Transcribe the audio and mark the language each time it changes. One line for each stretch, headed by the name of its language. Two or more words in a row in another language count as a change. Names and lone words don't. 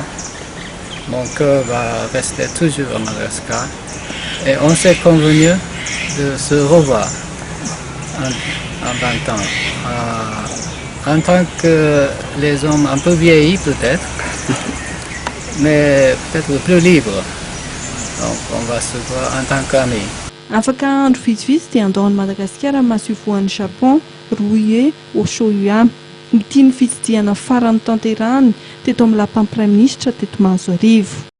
French: Mon cœur va rester toujours au Madagascar et on s'est convenu de se revoir en 20 ans. En tant que les hommes un peu vieillis peut-être, mais peut-être plus libres. Donc on va se voir en tant qu'amis.
Malagasy: Afaka andro vitsivitsy dia andaon'ny Madagasikara masovoan'ny Japon Rei Osoya. Ny tiany fitsidiana farany tanterahany teto amin'ny lapan'ny
French: Premier Ministre
Malagasy: teto Mahazo arivo.